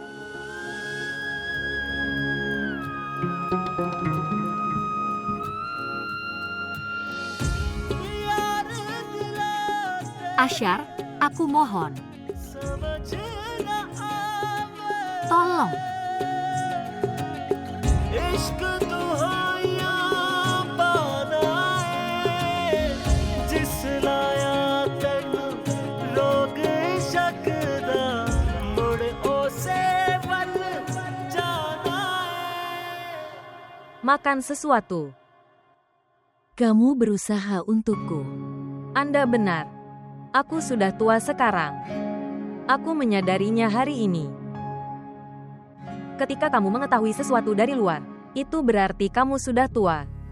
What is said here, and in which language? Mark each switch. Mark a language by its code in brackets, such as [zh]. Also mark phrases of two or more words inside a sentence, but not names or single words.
[id] Ashar, aku mohon. Tolong. [pa] عشق دہائیاں بنائے جس لایا تینوں روگ شکدا مڑ اوسے ول جانا ہے. [id] Makan sesuatu. Kamu berusaha untukku. Anda benar. Aku sudah tua sekarang. Aku menyadarinya hari ini. Ketika kamu mengetahui sesuatu dari luar, itu berarti kamu sudah tua.